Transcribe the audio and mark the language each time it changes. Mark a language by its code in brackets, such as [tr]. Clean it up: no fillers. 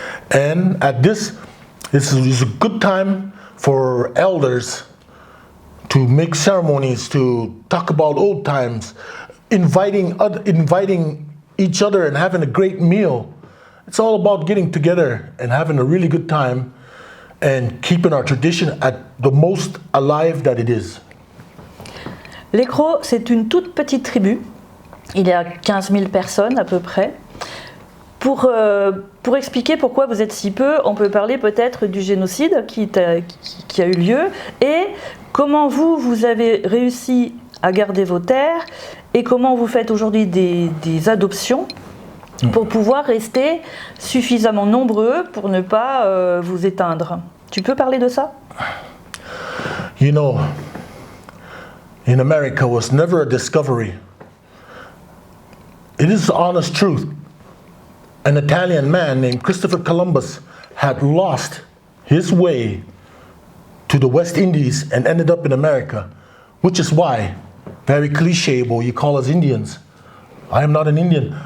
[en] And at this is a good time for elders to make ceremonies, to talk about old times, inviting each other and having a great meal. It's all about getting together and having a really good time and keeping our tradition at the most alive that it is. [fr] Les Crows, c'est une toute petite tribu. Il y a 15 000 personnes à peu près. Pour expliquer pourquoi vous êtes si peu, on peut parler peut-être du génocide qui a eu lieu et comment vous avez réussi à garder vos terres et comment vous faites aujourd'hui des adoptions pour pouvoir rester suffisamment nombreux pour ne pas vous éteindre. Tu peux parler de ça? [en] You know, in America was never a discovery. It is the honest truth. An Italian man named Christopher Columbus had lost his way to the West Indies and ended up in America, which is why, very clichéable, you call us Indians. I am not an Indian.